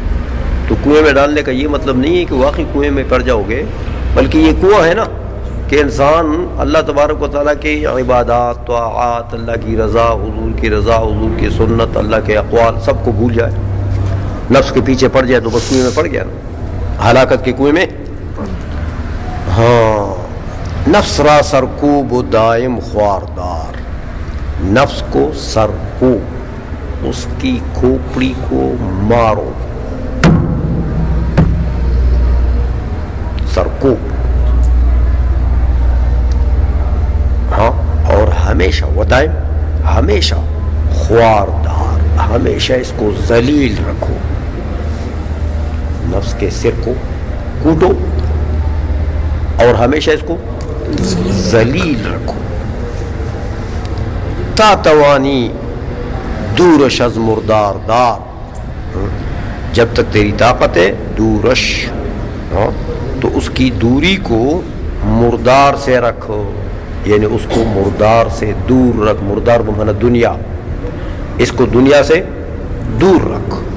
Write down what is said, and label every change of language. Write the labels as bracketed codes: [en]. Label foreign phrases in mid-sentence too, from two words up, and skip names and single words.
[ur] تو کنویں میں ڈالنے کا یہ مطلب نہیں ہے کہ واقعی کنویں میں پڑ جاؤ گے, بلکہ یہ کنواں ہے نا کہ انسان اللہ تبارک و تعالیٰ کی عبادات, طاعات, اللہ کی رضا, حضور کی رضا, حضور کی سنت, اللہ کے اقوال سب کو بھول جائے, نفس کے پیچھے پڑ جائے تو بس کنویں میں پڑ گیا نا, ہلاکت کے کنویں میں. ہاں, [fa] نفس را سرکوب و دائم خواردار, [ur] نفس کو سرکوب, اس کی کھوپڑی کو مارو. سرکوب. ہاں, اور ہمیشہ ودائم ہمیشہ خواردار، ہمیشہ اس کو ذلیل رکھو، نفس کے سر کو کوٹو اور ہمیشہ اس کو ذلیل رکھو. [fa] تا توانی دورش از مردار دار، [ur] جب تک تیری طاقت ہے دورش، تو اس کی دوری کو مردار سے رکھو، یعنی اس کو مردار سے دور رکھ. [fa] مردار بمانا دنیا، [ur] اس کو دنیا سے دور رکھ.